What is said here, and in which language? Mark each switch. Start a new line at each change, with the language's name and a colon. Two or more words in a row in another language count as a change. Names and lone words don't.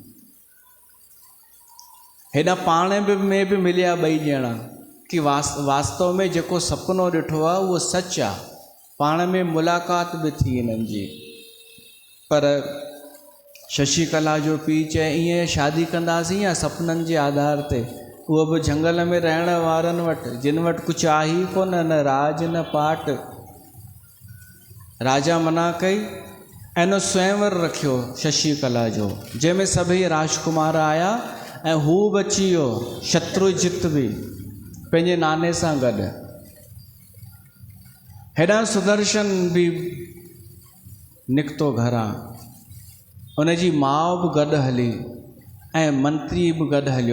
Sindhi: हेॾां पाण में बि मिलिया ॿई ॼणा कि वास्तव में जेको सपनो ॾिठो आहे उहो सच आहे। पाण में मुलाक़ात बि थी हिननि जी। पर शशिकला जो पीउ चए ईअं शादी कंदासीं या सपननि जे आधार ते। उहो बि झंगल में रहण वारनि वटि, जिन वटि कुझु आहे ई कोन, न राज न पाट। राजा मना कई ऐं न स्वयंवर रखियो शशिकला जो, जंहिंमें सभई राजकुमार आया ऐं हू बि अची वियो, शत्रुजित बि पंहिंजे नाने सां गॾु। हेॾां सुदर्शन बि निकितो घरां, उनजी माउ बि गॾु हली ऐं मंत्री बि गॾु हलियो।